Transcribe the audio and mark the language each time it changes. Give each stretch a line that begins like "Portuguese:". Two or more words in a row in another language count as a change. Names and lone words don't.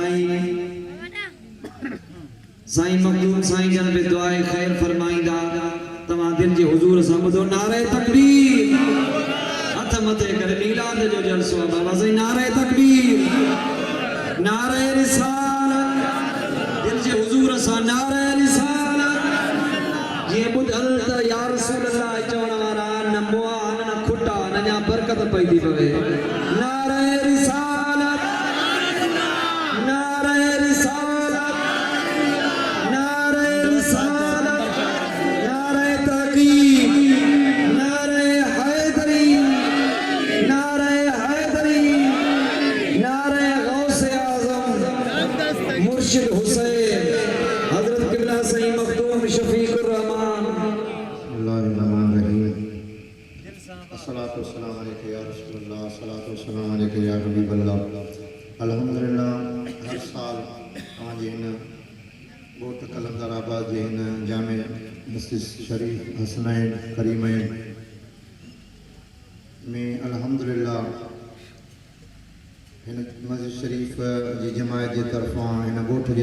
Sindhi: साईं मखदूम साईं जन बि दुआए ख़ैर फरमाईंदा तव्हां दिलि जे हुज़ूर सां ॿुधो नारे तकबीर हथ मथे करे मीलाद जो जलसो आहे बाबा साईं नारे तकबीर नारे रिसालत दिल जे हुज़ूर सां नारे रिसालत जीअं ॿुधल त
Arabic: يا رسول الله
Sindhi: चवण वारा न मुआ न खुटा न अञा बरकत पई थी पवे नारे रिसालत नारे रिसालत नारे रिसालत नारे तहकीक नारे हैदरी नारे हैदरी नारे मुर्शिद हुसैन हजरत किबला साईं मखदूम शफीकुर रहमान अल्लाहुर रहीम
Arabic: الصلاة والسلام عليك يا رسول الله الصلاة والسلام عليك يا حبيب الله الحمد لله
Sindhi: हर साल तव्हांजे हिन ॻोठ कलंदराबाद जे हिन जामे मस्जिद शरीफ हसनैन करीमैन में अल्हम्दुलिल्लाह हिन मस्जिद शरीफ जी जमायत जे तरफ़ां हिन ॻोठ जे